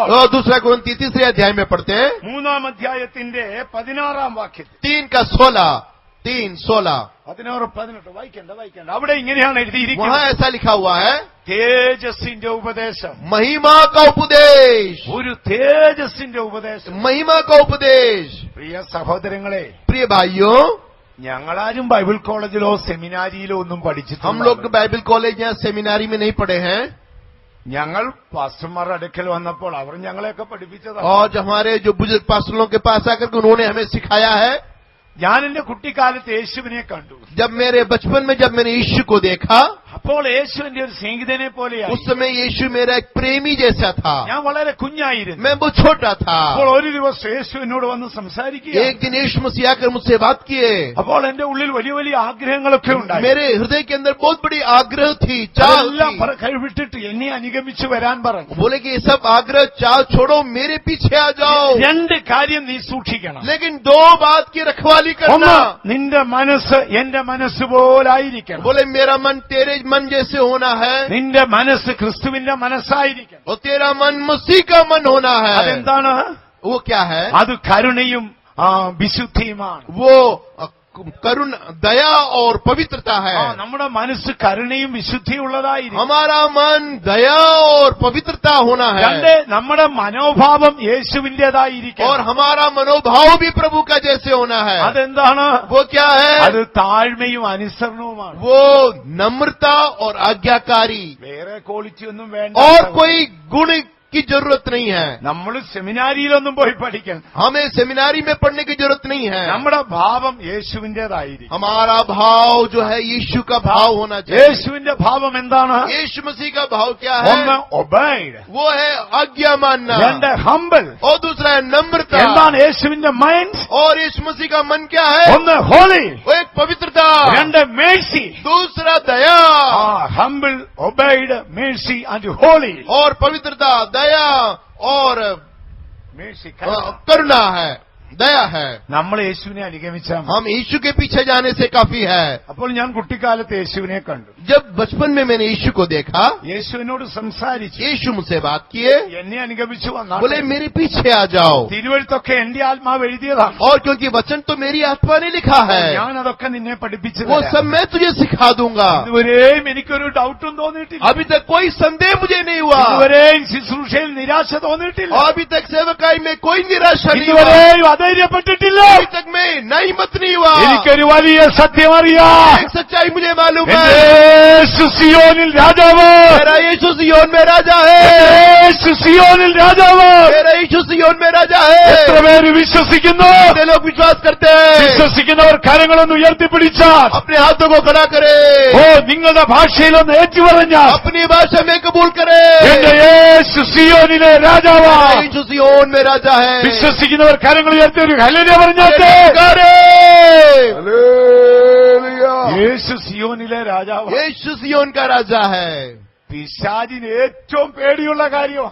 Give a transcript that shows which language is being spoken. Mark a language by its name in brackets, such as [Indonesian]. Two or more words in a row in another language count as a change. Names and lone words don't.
[Hindi] और दूसरा कोरिन्थी 3 अध्याय में पढ़ते हैं [Malayalam] 3-ാം അധ്യായത്തിന്റെ 16-ാം വാക്യത്തിൽ 3:16 3:16 16-18 വായിക്കണ്ട അവിടെ ഇങ്ങനെയാണ് എഴുതിയിരിക്കുന്നത്. [Hindi] वहां ऐसा लिखा हुआ है [Malayalam] തേജസ്സിന്റെ ഉപദേശം. [Hindi] महिमा का उपदेश. [Malayalam] ഒരു തേജസ്സിന്റെ ഉപദേശം. [Hindi] महिमा का उपदेश. [Malayalam] പ്രിയ സഹോദരങ്ങളെ, [Hindi] प्रिय भाइयों, [Malayalam] ഞങ്ങളാരും ബൈബിൾ കോളേജിലോ സെമിനാരിയിലോ ഒന്നും [Hindi] हम [Malayalam] പഠിച്ചിട്ടില്ല. [Hindi] लोग बाइबल कॉलेज या सेमिनारी में नहीं पढ़े हैं. [Malayalam] ഞങ്ങൾ പാസ്റ്റർമാരുടെ അടുക്കൽ വന്നപ്പോൾ അവർ ഞങ്ങളെയൊക്കെ പഠിപ്പിച്ചതാണ്. [Hindi] और जो हमारे जो बुजुर्ग पास्टरों के पास आकर के उन्होंने हमें सिखाया है. [Malayalam] ഞാൻ എന്റെ കുട്ടിക്കാലത്ത് യേശുവിനെ കണ്ടു. [Hindi] जब मेरे बचपन में जब मैंने यीशु को देखा, [Malayalam] അപ്പോൾ യേശു എന്റെ ഒരു സ്നേഹിതനെ പോലെയായി. [Hindi] उस समय यीशु मेरा एक प्रेमी जैसा था. [Malayalam] ഞാൻ വളരെ കുഞ്ഞായിരുന്നു. [Hindi] मैं बहुत छोटा था. [Malayalam] അപ്പോൾ ഒരു ദിവസം യേശു എന്നോട് വന്ന് സംസാരിക്കുക. [Hindi] एक दिन यीशु मसीह आकर मुझसे बात किए. [Malayalam] അപ്പോൾ എന്റെ ഉള്ളിൽ വലിയ വലിയ ആഗ്രഹങ്ങളൊക്കെ ഉണ്ടായി. [Hindi] मेरे हृदय के अंदर बहुत बड़ी आग्रह थी, चाह [Malayalam] അതെല്ലാം [Hindi] थी. [Malayalam] കഴിവിട്ടിട്ട് എന്നെ അനുഗമിച്ചു വരാൻ പറഞ്ഞു. [Hindi] बोले कि ये सब आग्रह चाह छोड़ो, मेरे पीछे आ जाओ. [Malayalam] 2 കാര്യം നീ സൂക്ഷിക്കണം. [Hindi] लेकिन 2 बात की रखवाली [Malayalam] ഒന്ന്, [Hindi] करना. [Malayalam] നിന്റെ മനസ്സ് എന്റെ മനസ്സ് പോലായിരിക്കണം. [Hindi] बोले मेरा मन तेरे मन जैसे होना है [Malayalam] നിന്റെ മനസ്സ് ക്രിസ്തുവിന്റെ മനസ്സായിരിക്കണം. [Hindi] और तेरा मन मसीह का मन होना है. [Malayalam] അതെന്താണ്? [Hindi] वो क्या है? [Malayalam] അത് കരുണയും വിശുദ്ധിയുമാണ്. [Hindi] वो करुण दया और पवित्रता है. [Malayalam] നമ്മുടെ മനസ്സ് കരുണയും വിശുദ്ധിയുള്ളതായിരിക്കും. [Hindi] हमारा मन दया और पवित्रता होना है. [Malayalam] 2, നമ്മുടെ മനോഭാവം യേശുവിന്റേതായിരിക്കും. [Hindi] और हमारा मनोभाव भी प्रभु का जैसे होना है. [Malayalam] അതെന്താണ്? [Hindi] वो क्या है? [Malayalam] അത് താഴ്മയും അനുസരണവുമാണ്. [Hindi] वो नम्रता और आज्ञाकारी. [Malayalam] വേറെ ക്വാളിറ്റി ഒന്നും വേണ്ട. [Hindi] और कोई गुण की जरूरत नहीं है. [Malayalam] നമ്മൾ സെമിനാരിയിലൊന്നും പോയി പഠിക്കണം. [Hindi] हमें सेमिनारी में पढ़ने की जरूरत नहीं है. [Malayalam] നമ്മുടെ ഭാവം യേശുവിന്റേതായിരിക്കും. [Hindi] हमारा भाव जो है यीशु का भाव होना चाहिए. [Malayalam] യേശുവിന്റെ ഭാവം എന്താണ്? [Hindi] यीशु मसीह का भाव क्या [Malayalam] ഒന്ന് [Hindi] है? [Malayalam] ഒബൈഡ്, [Hindi] वो है आज्ञा मानना. [Malayalam] 2 ഹംബിൾ. [Hindi] और दूसरा है नम्रता. [Malayalam] എന്താണ് യേശുവിന്റെ മൈൻഡ്? [Hindi] और यीशु मसीह का मन क्या है? [Malayalam] ഒന്ന് ഹോളി, [Hindi] वो एक पवित्रता. [Malayalam] 2 മേഴ്സി. [Hindi] दूसरा दया. [English] humble, obey, mercy and holy. [Hindi] और पवित्रता, दया और [Malayalam] മേഴ്സി [Hindi] करुणा है, दया है. [Malayalam] നമ്മൾ യേശുവിനെ അനുഗമിച്ചാൽ [Hindi] हम यीशु के पीछे जाने से काफी है. [Malayalam] അപ്പോൾ ഞാൻ കുട്ടിക്കാലത്ത് യേശുവിനെ കണ്ടു. [Hindi] जब बचपन में मैंने यीशु को देखा, [Malayalam] യേശു എന്നോട് സംസാരിച്ചു. [Hindi] यीशु मुझसे बात किए. [Malayalam] എന്നെ അനുഗമിച്ചു വന്നാൽ [Hindi] बोले मेरे पीछे आ जाओ. [Malayalam] തിരുവഴുത്തൊക്കെ എന്റെ ആത്മാവ് എഴുതിയതാണ്. [Hindi] और क्योंकि वचन तो मेरी आत्मा ने लिखा है, [Malayalam] ഞാൻ അതൊക്കെ നിന്നെ പഠിപ്പിച്ചു [Hindi] वो [Malayalam] തരാം. [Hindi] सब मैं तुझे सिखा दूंगा. [Malayalam] ഇതുവരെയും എനിക്കൊരു ഡൗട്ടും തോന്നിയിട്ടില്ല. [Hindi] अभी तक कोई संदेह मुझे नहीं हुआ. [Malayalam] ഇതുവരെയും ശുശ്രൂഷയിൽ നിരാശ തോന്നിയിട്ടില്ല. [Hindi] और अभी तक सेवकाई में कोई निराशा नहीं हुआ. [Malayalam] ഇതുവരെയും അധൈര്യപ്പെട്ടിട്ടില്ല. [Hindi] अभी तक मैं ना हिम्मत नहीं हुआ. [Malayalam] എനിക്കൊരു വലിയ സത്യം അറിയാം. [Hindi] एक सच्चाई मुझे मालूम [Malayalam] എന്റെ [Hindi] है. [Malayalam] യേശു സിയോനിൽ രാജാവ്. [Hindi] मेरा यीशु सियोन में राजा है. [Malayalam] യേശു സിയോനിൽ രാജാവ്. [Hindi] मेरा यीशु सियोन में राजा है. [Malayalam] എത്ര പേര് വിശ്വസിക്കുന്നു? [Hindi] कितने लोग विश्वास करते हैं? [Malayalam] വിശ്വസിക്കുന്നവർ കരങ്ങളൊന്ന് ഉയർത്തിപ്പിടിച്ചാൽ [Hindi] अपने हाथों को खड़ा करे. [Malayalam] ഓ നിങ്ങളുടെ ഭാഷയിലൊന്ന് ഏറ്റുപറഞ്ഞാൽ [Hindi] अपनी भाषा में कबूल करे. [Malayalam] എന്റെ യേശു സിയോനിലെ രാജാവ്. [Hindi] मेरा यीशु सियोन में राजा है. [Malayalam] വിശ്വസിക്കുന്നവർ കരങ്ങൾ ഉയർത്തി ഒരു ഹല്ലേലൂയ പറഞ്ഞാട്ടെ. [Hindi] करे. [Malayalam] യേശു സിയോനിലെ രാജാവ്. [Hindi] यीशु सियोन का राजा है. [Malayalam] പിശാചിന് ഏറ്റവും പേടിയുള്ള കാര്യമാണ്.